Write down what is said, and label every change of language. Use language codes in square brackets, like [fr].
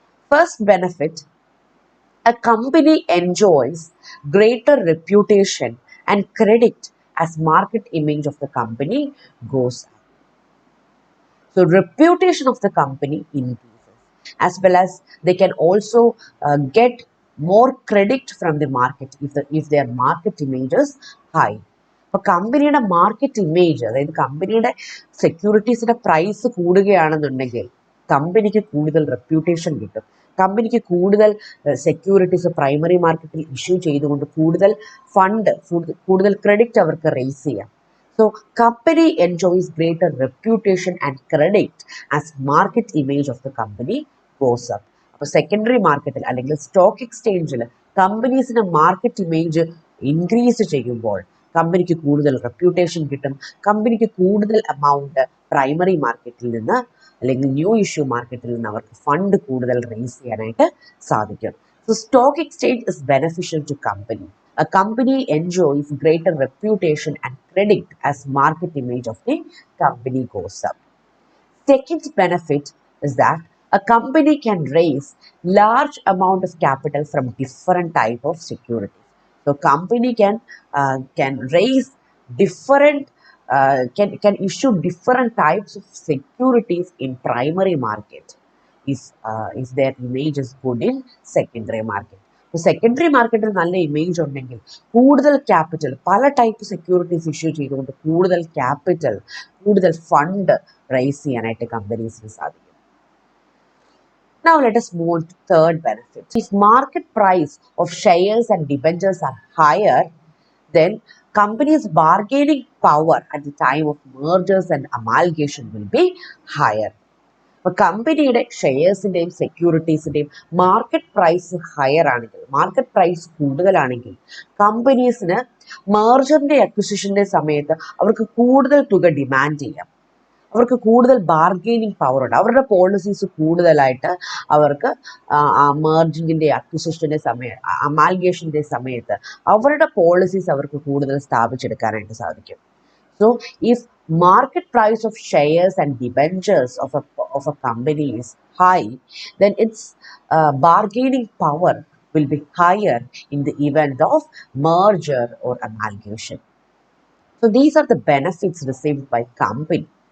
[en] First benefit, a company enjoys greater reputation and credit as market image of the company goes up. So reputation of the company increases, as well as they can also get more credit from the market if their market image is high. [ml] അപ്പോൾ കമ്പനിയുടെ market image, അതായത് കമ്പനിയുടെ സെക്യൂരിറ്റീസിന്റെ price കൂടുകയാണെന്നുണ്ടെങ്കിൽ കമ്പനിക്ക് കൂടുതൽ reputation കിട്ടും, കമ്പനിക്ക് കൂടുതൽ securities primary മാർക്കറ്റിൽ ഇഷ്യൂ ചെയ്തുകൊണ്ട് കൂടുതൽ ഫണ്ട്, കൂടുതൽ ക്രെഡിറ്റ് അവർക്ക് റേസ് ചെയ്യാം. [en] So company enjoys greater reputation and credit as market image of the company goes up. [ml] അപ്പോൾ സെക്കൻഡറി മാർക്കറ്റിൽ അല്ലെങ്കിൽ സ്റ്റോക്ക് എക്സ്ചേഞ്ചിൽ കമ്പനീസിന്റെ മാർക്കറ്റ് ഇമേജ് ഇൻക്രീസ് ചെയ്യുമ്പോൾ കമ്പനിക്ക് കൂടുതൽ റെപ്യൂട്ടേഷൻ കിട്ടും, കമ്പനിക്ക് കൂടുതൽ എമൗണ്ട് പ്രൈമറി മാർക്കറ്റിൽ നിന്ന് അല്ലെങ്കിൽ ന്യൂ ഇഷ്യൂ മാർക്കറ്റിൽ നിന്ന് അവർക്ക് ഫണ്ട് കൂടുതൽ റേസ് ചെയ്യാനായിട്ട് സാധിക്കും. [en] So stock exchange is beneficial to company. A company enjoys greater reputation and credit as market image of the company goes up. Second benefit is that a company can raise large amount of capital from different type of securities. So company can raise different can issue different types of securities in primary market if their image is good in secondary market. [ml] Secondary മാർക്കറ്റിൽ നല്ല image ഉണ്ടെങ്കിൽ കൂടുതൽ capital, പല type securities issue ചെയ്തുകൊണ്ട് കൂടുതൽ capital, കൂടുതൽ fund raise ചെയ്യാനായിട്ട് കമ്പനീസിന് സാധിക്കും. [en] Now let us move on to third benefit. If market price of shares and debentures are higher, then companies' bargaining power at the time of mergers and amalgamation will be higher. [ml] അപ്പോൾ കമ്പനിയുടെ ഷെയർസിൻ്റെയും സെക്യൂരിറ്റീസിൻ്റെയും market price higher ആണെങ്കിൽ, market price കൂടുതലാണെങ്കിൽ കമ്പനീസിന് മെർജറിൻ്റെ അക്വിസിഷൻ്റെ സമയത്ത് അവർക്ക് കൂടുതൽ തുക demand ചെയ്യാം, അവർക്ക് കൂടുതൽ ബാർഗെയിനിങ് പവർ ഉണ്ട്, അവരുടെ പോളിസീസ് കൂടുതലായിട്ട് അവർക്ക് മെർജിങ്ങിൻ്റെ അക്വിസിഷൻ്റെ സമയം, അമാൽഗേഷൻ്റെ സമയത്ത് അവരുടെ പോളിസീസ് അവർക്ക് കൂടുതൽ സ്ഥാപിച്ചെടുക്കാനായിട്ട് സാധിക്കും. [en] So if market price of shares and debentures of a company is high, then its bargaining power will be higher in the event of merger or amalgamation. So these are the benefits received by company.